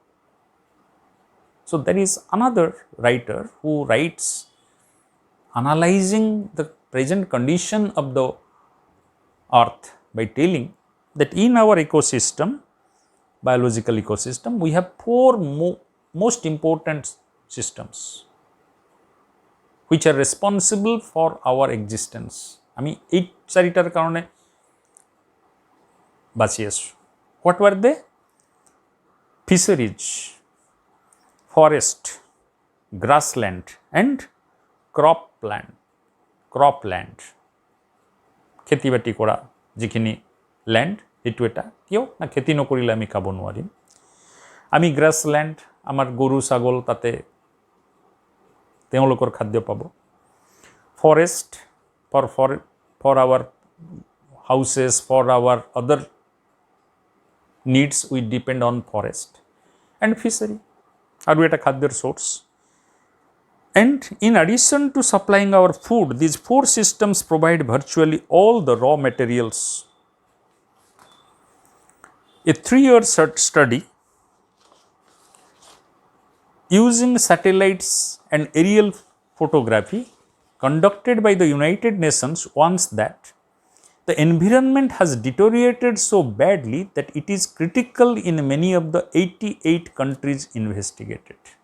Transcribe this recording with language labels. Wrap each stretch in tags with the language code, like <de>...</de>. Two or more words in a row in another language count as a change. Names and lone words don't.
<en>So there is another writer who writes analyzing the present condition of the earth by telling that in our ecosystem, biological ecosystem, we have four most important systems which are responsible for our existence.</en> <as>আমি এই চারিটার কারণে বাঁচিয়ে আছি.</as> <en>What were they? Fisheries, forest, grassland, and cropland.</en> <as>খেতি বাতি কৰা যিখিনি ল্যান্ড, এইটো এটা কিয় না খেতি নকৰিলে আমি খাব নোৱাৰিম. আমি গ্ৰাছল্যান্ড, আমাৰ গৰু ছাগল তাতে তেওঁলোকৰ খাদ্য পাব.</as> <en>Forest for our houses, for our other needs we depend on forest. And fishery</en> <as>আৰু এটা খাদ্যৰ সোর্স.</as> <en>And in addition to supplying our food, these four systems provide virtually all the raw materials. A 3-year study using satellites and aerial photography conducted by the United Nations warns that the environment has deteriorated so badly that it is critical in many of the 88 countries investigated.</en>